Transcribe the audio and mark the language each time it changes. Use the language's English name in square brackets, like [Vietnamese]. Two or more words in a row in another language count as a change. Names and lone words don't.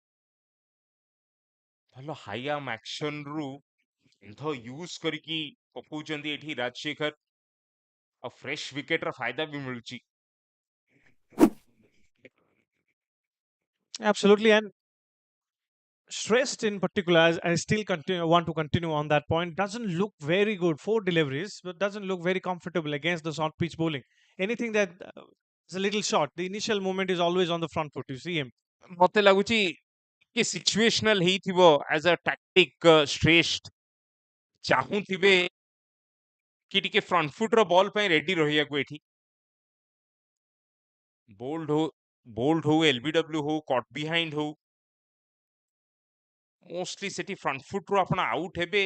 [Odia] ଭଲ [English] high arm action [Odia] ରୁ ୟୁଜ କରିକି ପକଉଛନ୍ତି ଏଠି ରାଜଶେଖର, ଆଉ [English] fresh wicket [Odia] ର ଫାଇଦା ବି ମିଳୁଛି। [English] Absolutely. And stressed in particular, as I still want to continue on that point, doesn't look very good. 4 deliveries, but doesn't look very comfortable against the short pitch bowling. Anything that is a little short, the initial movement is always on the front foot. You see him. [Odia] ମତେ ଲାଗୁଛି କି ସିଚୁଏସନାଲ ହେଇଥିବ, ଆଜ ଅ ଟାକ୍ଟିକ ଶ୍ରେଷ୍ଠ ଚାହୁଁଥିବେ କି ଟିକେ [English] front foot [Odia] ର ବଲ୍ ପାଇଁ ରେଡି ରହିବାକୁ। ଏଠି ବୋଲ୍ଡ ହଉ ଏଲବିଡବ୍ଲ୍ୟୁ ହଉ [English] caught behind [Odia] ହଉ, ମୋଷ୍ଟଲି ସେଠି [English] front foot [Odia] ରୁ ଆପଣ ଆଉଟ୍ ହେବେ।